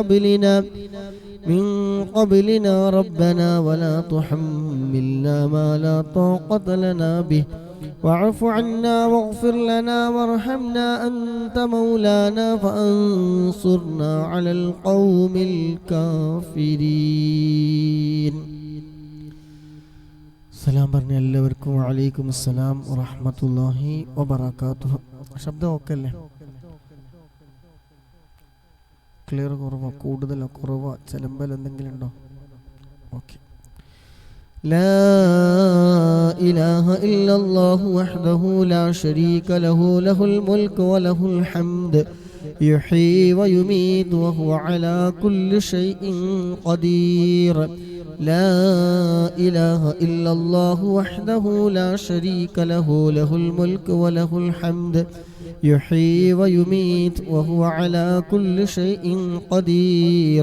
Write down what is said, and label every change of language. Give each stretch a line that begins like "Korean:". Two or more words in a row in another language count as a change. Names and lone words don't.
Arabic: قبلنا ربنا ولا تحملنا ما لا طاقة لنا به واعف عنا واغفر لنا وارحمنا أنت مولانا فانصرنا على القوم الكافرين.
Malayalam: സലാം പറഞ്ഞ എല്ലാവർക്കും
Arabic: وعليكم السلام ورحمة الله وبركاته.
Malayalam: ശബ്ദം ഓക്കെ അല്ലേ? ക്ലിയർ കുറവോ കൂടുതലോ കുറവോ ചിലമ്പൽ എന്തെങ്കിലും ഉണ്ടോ? ഓക്കെ.
Arabic: لا إله إلا الله وحده لا شريك له له الملك وله الحمد يحيي ويميت وهو على كل شيء قدير. لا إله إلا الله وحده لا شريك له له الملك وله الحمد يحيي ويميت وهو على كل شيء قدير.